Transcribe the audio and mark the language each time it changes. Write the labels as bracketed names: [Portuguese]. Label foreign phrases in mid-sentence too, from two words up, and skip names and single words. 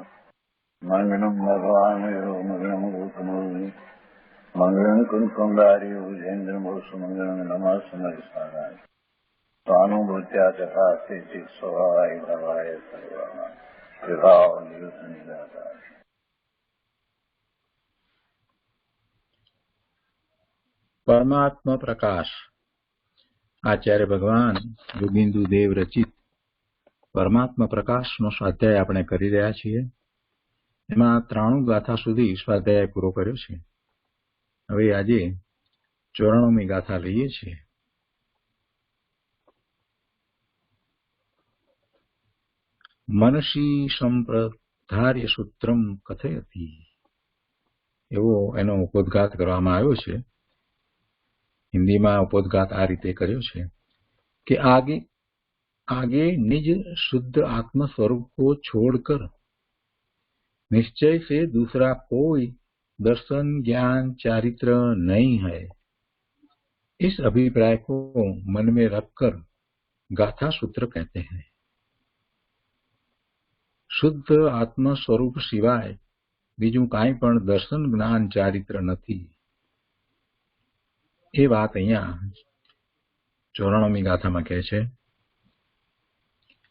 [Sanskrit] मङ्गलम् भगवान् विरो मङ्गलम् गौतमोऽग्नि मङ्गलम् कुन्कुण्डारि उजेन्द्रमोसुमङ्गलम् नमः समरिसाराय स्वानुभूत्या चकास्ते चित् स्वभावाय भवाय सर्वाः विभाव नियुक्त निराकार। [Gujarati] પરમાત્મા પ્રકાશ આચાર્ય ભગવાન ગોવિંદુ દેવ રચિત પરમાત્મા પ્રકાશનો સ્વાધ્યાય આપણે કરી રહ્યા છીએ। એમાં 93 ગાથા સુધી સ્વાધ્યાય પૂરો કર્યો છે। હવે આજે 94મી ગાથા લઈએ છીએ। [Sanskrit] मनसी संप्रधार्य सूत्रम कथयति [Gujarati] એવો એનો ઉપોદ્ઘાત કરવામાં આવ્યો છે। હિન્દીમાં ઉપોદ્ઘાત આ રીતે કર્યો છે [Hindi] कि आगे आगे निज शुद्ध आत्म स्वरूप को छोड़कर निश्चय से दूसरा कोई दर्शन, ज्ञान, चारित्र नहीं है। इस अभिप्राय को मन में रखकर गाथा सूत्र कहते हैं। [Gujarati] શુદ્ધ આત્મ સ્વરૂપ સિવાય બીજું કાંઈ પણ દર્શન, જ્ઞાન, ચારિત્ર નથી એ વાત અહીંયા 94મી ગાથામાં કહે છે।